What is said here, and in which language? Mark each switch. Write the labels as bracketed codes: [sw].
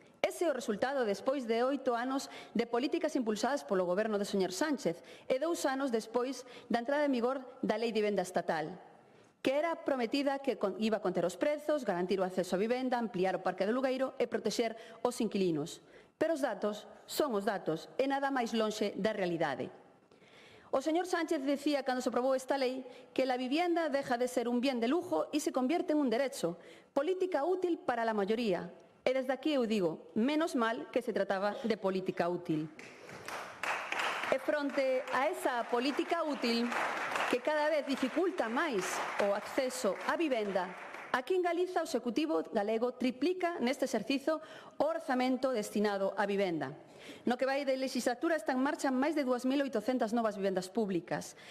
[gl] Ese é o resultado despois de 8 anos de políticas impulsadas polo Goberno do señor Sánchez e 2 anos despois da entrada en vigor da Lei de Vivenda Estatal, que era prometida que iba a conter os prezos, garantir o acceso á vivenda, ampliar o parque de alugueiro e protexer os inquilinos. Pero os datos son os datos e nada máis lonxe da realidade. O señor Sánchez decía, cando se aprobou esta lei, que [es] la vivienda deja de ser un bien de lujo y se convierte en un derecho, política útil para la mayoría. [gl] E desde aquí eu digo, menos mal que se trataba de política útil. E fronte a esa política útil, que cada vez dificulta máis o acceso á vivenda, aquí en Galiza o Executivo galego triplica neste exercizo o orzamento destinado á vivenda. No que vai de legislatura están en marcha máis de 2.800 novas vivendas públicas.